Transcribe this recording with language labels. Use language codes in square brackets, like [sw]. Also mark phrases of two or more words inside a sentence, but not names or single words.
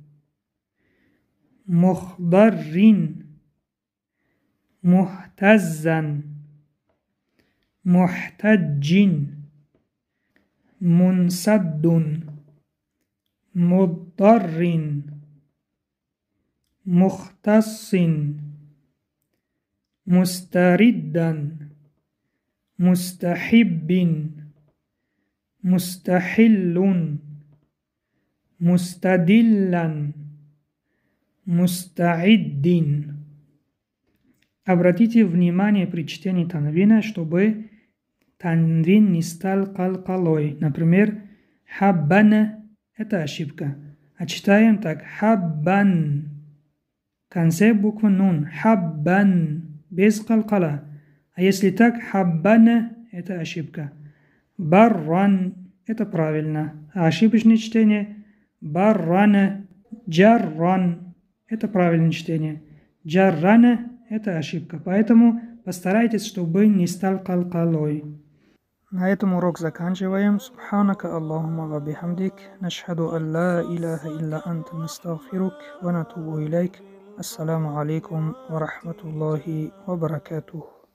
[ar] مخضر مهتزا محتج منسد مضطر مختص مستردا مستحب مستحل مستدلا مستعد. [ru] Обратите внимание при чтении танвина, чтобы танвин не стал калкалой. Например, хаббана – это ошибка. А читаем так: хаббан. В конце буква нун. Хаббан. Без калкала. А если так, хаббана – это ошибка. Барран – это правильно. А ошибочное чтение – баррана. Джарран – это правильное чтение. Джаррана – это ошибка. Поэтому постарайтесь, чтобы не стал калкалой. На этом урок заканчиваем. [ar] سبحانك اللهم وبحمدك نشهد أن لا إله إلا أنت نستغفرك ونتوب إليك. السلام عليكم ورحمة الله وبركاته.